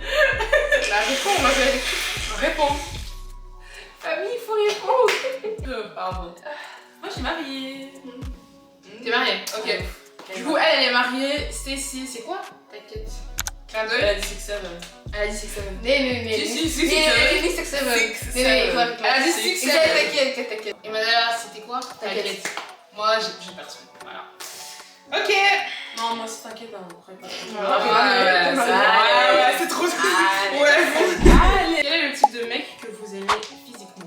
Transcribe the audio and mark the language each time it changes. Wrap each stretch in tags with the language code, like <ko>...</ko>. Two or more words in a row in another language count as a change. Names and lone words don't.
<fr>Bah, réponds, ma belle. Réponds. Famille, il faut répondre. Pardon. Moi, je suis mariée. T'es mariée? Ok. Du coup, elle est mariée. Stacy, c'est quoi? T'inquiète. Clin d'œil. Elle a dit 6-7. Elle a dit 6-7. Nee. Si,</fr> <nl>Nee, 6-7. Nee,</nl> <fr>toi, Elle a dit 6-7. T'inquiète. Et Madala, c'était quoi? T'inquiète. Moi, j'ai personne. Voilà. Ok. Non, moi, c'est t'inquiète. C'est trop triste. Ouais. Allez. Quel est le type de mec que vous aimez physiquement?</fr>